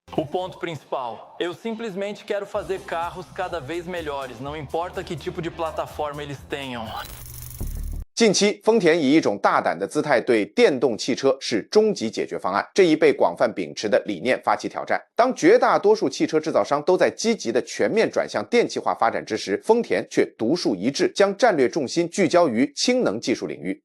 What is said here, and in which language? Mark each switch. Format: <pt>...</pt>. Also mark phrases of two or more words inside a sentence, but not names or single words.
<pt>O ponto principal: eu simplesmente quero fazer carros cada vez melhores, não importa que tipo de plataforma eles tenham。</pt> <zh>近期，丰田以一种大胆的姿态对电动汽车是终极解决方案这一被广泛秉持的理念发起挑战。当绝大多数汽车制造商都在积极的全面转向电气化发展之时，丰田却独树一帜，将战略重心聚焦于氢能技术领域。</zh>